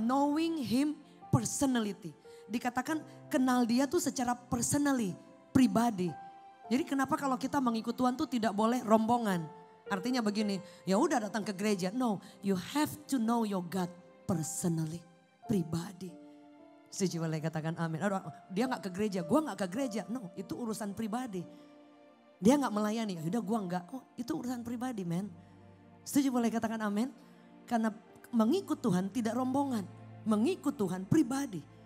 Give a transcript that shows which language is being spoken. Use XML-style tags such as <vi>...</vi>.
<en>Knowing him personality.</en> <id>Dikatakan kenal dia tuh secara personally, pribadi. Jadi kenapa kalau kita mengikut Tuhan tuh tidak boleh rombongan. Artinya begini, ya udah datang ke gereja.</id> <en>No, you have to know your God personally, pribadi.</en> <id>Setuju boleh katakan amin. Dia gak ke gereja, gue gak ke gereja. No, itu urusan pribadi. Dia gak melayani, yaudah gue gak. Oh itu urusan pribadi men. Setuju boleh katakan amin. Karena mengikut Tuhan tidak rombongan. Mengikut Tuhan pribadi.</id>